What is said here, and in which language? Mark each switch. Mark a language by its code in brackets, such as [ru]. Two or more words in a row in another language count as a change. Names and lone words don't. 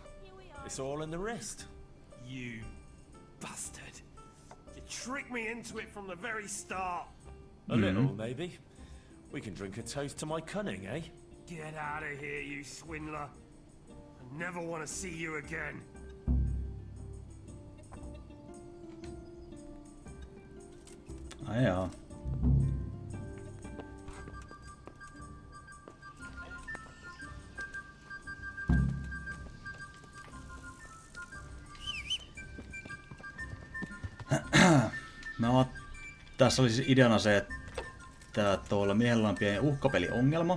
[en] It's all in the wrist. You bastard. You tricked me into it from the very start. A little, maybe. We can drink a toast to my cunning, eh? Get out of here, you swindler. I never want to see you again. [fi] Ai jaa. No, tässä oli siis ideana se, että tuolla miehellä on pieni uhkapeliongelma.